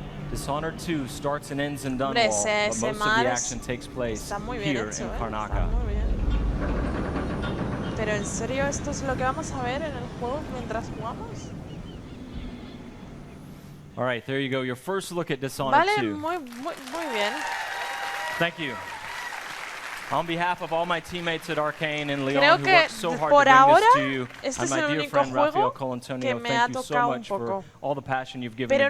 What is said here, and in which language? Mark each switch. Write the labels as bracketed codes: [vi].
[en] Dishonored 2 starts and ends in Dunwall, but most of the action takes place here in Karnaca. [es] Pero en serio, ¿esto es lo que vamos a ver en el juego mientras jugamos? [en] All right, there you go. Your first look at Dishonored 2. [es] Muy bien. [en] Thank you. On behalf of all my teammates at Arcane and Leon, who worked so hard to bring this to you, and my dear friend Rafael Colantonio, thank you so much for all the passion you've given the game.